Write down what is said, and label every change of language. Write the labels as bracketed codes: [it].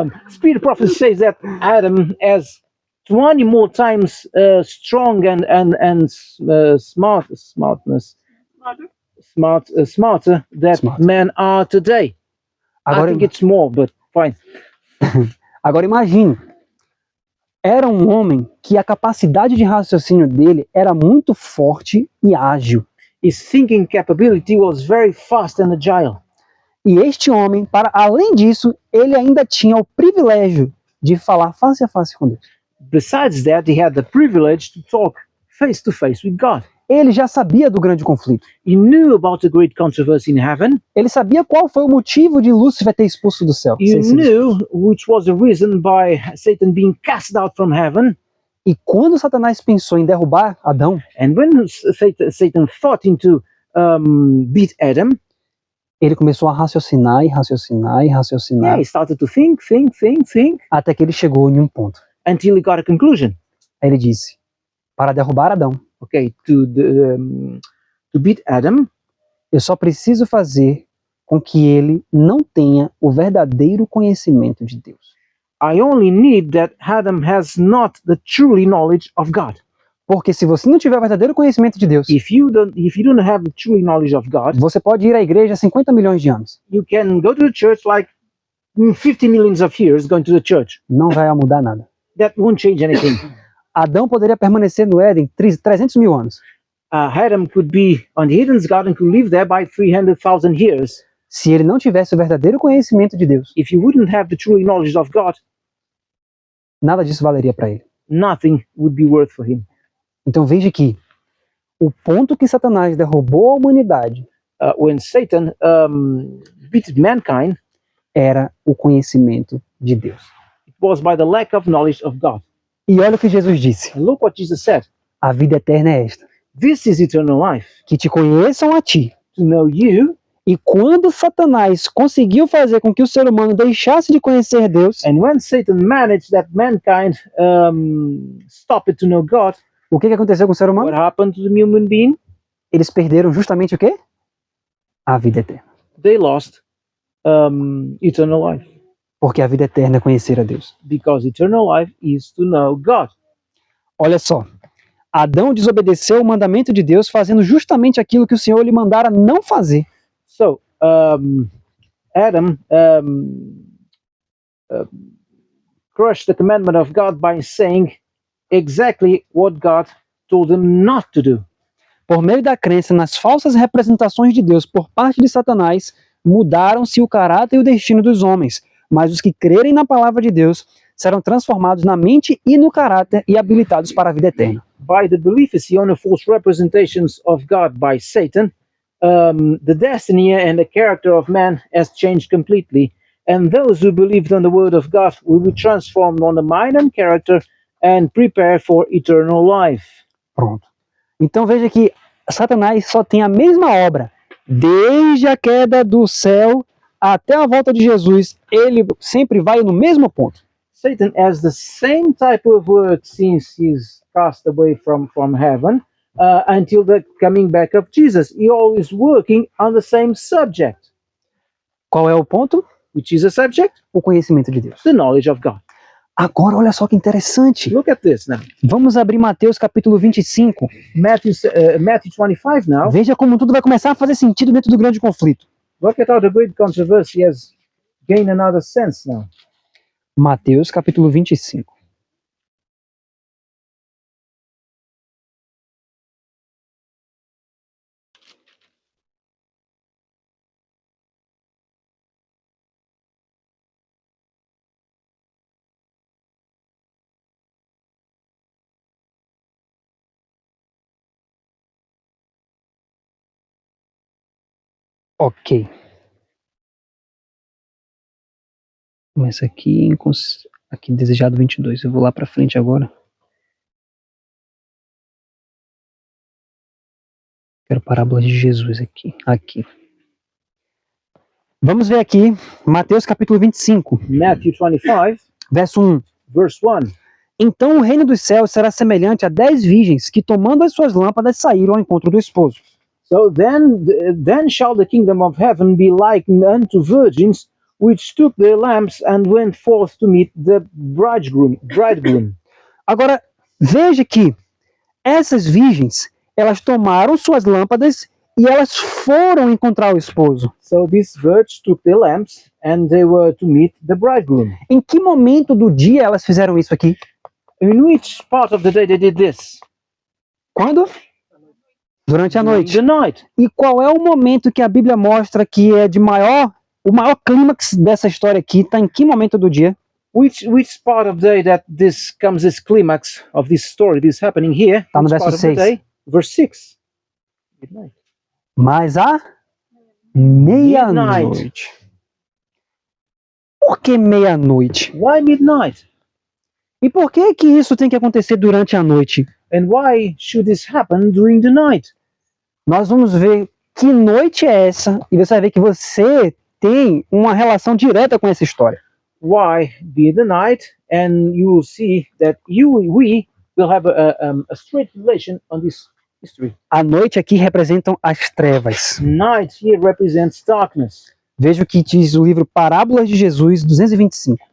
[en] Spirit prophecy says that Adam has 20 more times strong and smarter that Smart. men are today. I [pt] Agora, [en] think it's more, but fine. [pt] agora imagine, era um homem que a capacidade de raciocínio dele era muito forte e ágil. [en] His thinking capability was very fast and agile. [pt] E este homem, para além disso, ele ainda tinha o privilégio de falar face a face com Deus. [en] Besides that, he had the privilege to talk face to face with God. [pt] Ele já sabia do grande conflito. [en] He knew about the great controversy in heaven. [pt] Ele sabia qual foi o motivo de Lúcifer ter expulso do céu. [en] He knew which was the reason by Satan being cast out from heaven. [pt] E quando Satanás pensou em derrubar Adão, [en] And when Satan thought into beat Adam, [pt] ele começou a raciocinar e raciocinar e raciocinar, [en] he started to think, [pt] até que ele chegou em um ponto. [en] until he got a conclusion. [pt] Aí ele disse, para derrubar Adão, [en] Okay, to beat Adam, [pt] eu só preciso fazer com que ele não tenha o verdadeiro conhecimento de Deus. [en] I only need that Adam has not the truly knowledge of God. [pt] Porque se você não tiver o verdadeiro conhecimento de Deus, [en] If you don't have the truly knowledge of God, [pt] você pode ir à igreja há 50 milhões de anos. [en] you can go to the church like 50 millions of years going to the church. [pt] Não vai mudar nada. [en] That won't change anything. [pt] Adão poderia permanecer no Éden 300 mil anos. [en] Adam could be on the Eden's garden, could live there by 300,000 years. [pt] Se ele não tivesse o verdadeiro conhecimento de Deus, [en] If he wouldn't have the truly knowledge of God, [pt] nada disso valeria para ele. [en] nothing would be worth for him. [pt] Então veja que o ponto que Satanás derrubou a humanidade [en] When Satan beat mankind, [pt] era o conhecimento de Deus. [en] it was by the lack of knowledge of God. [pt] E olha o que Jesus disse. [en] And look what Jesus said. [pt] A vida eterna é esta, [en] This is eternal life, [pt] que te conheçam a ti. [en] to know you. [pt] E quando Satanás conseguiu fazer com que o ser humano deixasse de conhecer Deus, [en] And when Satan managed that mankind stopped to know God, [pt] o que aconteceu com o ser humano? [en] what happened to the human being? [pt] Eles perderam justamente o quê? A vida eterna. [en] They lost eternal life, [pt] Porque a vida eterna é conhecer a Deus. [en] because eternal life is to know God. [pt] Olha só. Adão desobedeceu o mandamento de Deus fazendo justamente aquilo que o Senhor lhe mandara não fazer. [en] So Adam crushed the commandment of God by saying exactly what God told him not to do. [pt] Por meio da crença nas falsas representações de Deus por parte de Satanás, mudaram-se o caráter e o destino dos homens. Mas os que crerem na palavra de Deus serão transformados na mente e no caráter e habilitados para a vida eterna. [en] By the belief on the false representations of God by Satan, the destiny and the character of man has changed completely. And those who believed on the word of God will be transformed on the mind and character and prepare for eternal life. [pt] Pronto. Então veja que Satanás só tem a mesma obra. Desde a queda do céu até a volta de Jesus, ele sempre vai no mesmo ponto. [en] Satan has the same type of work since he's cast away from heaven until the coming back of Jesus. He always working on the same subject. [pt] Qual é o ponto? [en] Which is a subject? [pt] O conhecimento de Deus. [en] The knowledge of God. [pt] Agora, olha só que interessante. [en] Look at this now. [pt] Vamos abrir Mateus capítulo 25. [en] Matthew 25 now. [pt] Veja como tudo vai começar a fazer sentido dentro do grande conflito. [en] Look at how the great controversy has gained another sense now. [pt] Mateus capítulo 25. [en] Ok. [pt] Começa aqui, aqui desejado 22. Eu vou lá para frente agora. Quero parábola de Jesus aqui. Vamos ver aqui, Mateus capítulo 25. [en] Matthew 25, [pt] verso 1. [en] verse 1. [pt] Então o reino dos céus será semelhante a 10 virgens que, tomando as suas lâmpadas, saíram ao encontro do esposo. [en] So then shall the kingdom of heaven be likened unto virgins which took their lamps and went forth to meet the bridegroom. [pt] Agora, veja que essas virgens, elas tomaram suas lâmpadas e elas foram encontrar o esposo. [en] So these virgins took their lamps and they were to meet the bridegroom. [pt] Em que momento do dia elas fizeram isso aqui? [en] In which part of the day they did this? [pt] Quando? Durante a noite. [en] The night. [pt] E qual é o momento que a Bíblia mostra que é de o maior clímax dessa história aqui? Está em que momento do dia? [en] Which part of the day that this climax of this story, this happening here? [pt] Está no verso [en] part of the [pt] 6. [en] day? Verse 6. Midnight. [pt] Mas a meia-noite. Por que meia-noite? [en] Why midnight? [pt] E por que isso tem que acontecer durante a noite? [en] And why should this happen during the night? [pt] Nós vamos ver que noite é essa e você vai ver que você tem uma relação direta com essa história. [en] Why be the night? And you will see that we will have a straight relation on this history. [pt] A noite aqui representam as trevas. [en] Night here represents darkness. [pt] Veja o que diz o livro Parábolas de Jesus, 225.